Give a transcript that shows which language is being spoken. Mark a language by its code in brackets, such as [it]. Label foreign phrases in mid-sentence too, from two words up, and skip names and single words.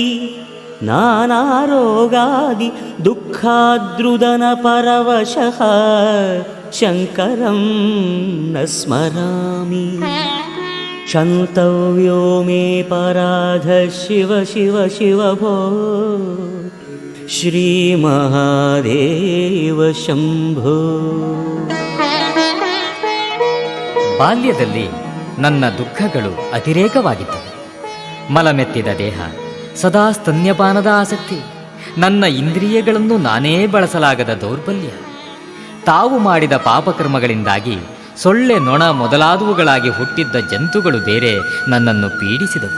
[sa] नानारोगादि दुःखाद्रुदनपरवशः शङ्करं न स्मरामि क्षन्तव्यो मे पराधः शिव शिव शिव भो श्रीमहादेव शम्भो। [kn] ಬಾಲ್ಯದಲ್ಲಿ ನನ್ನ ದುಃಖಗಳು ಅತಿರೇಕವಾಗಿದ್ದವು. ಮಲಮೆತ್ತಿದ ದೇಹ, ಸದಾ ಸ್ತನ್ಯಪಾನದ ಆಸಕ್ತಿ, ನನ್ನ ಇಂದ್ರಿಯಗಳನ್ನು ನಾನೇ ಬಳಸಲಾಗದ ದೌರ್ಬಲ್ಯ, ತಾವು ಮಾಡಿದ ಪಾಪಕರ್ಮಗಳಿಂದಾಗಿ ಸೊಳ್ಳೆ, ನೊಣ ಮೊದಲಾದವುಗಳಾಗಿ ಹುಟ್ಟಿದ್ದ ಜಂತುಗಳು ಬೇರೆ ನನ್ನನ್ನು ಪೀಡಿಸಿದವು.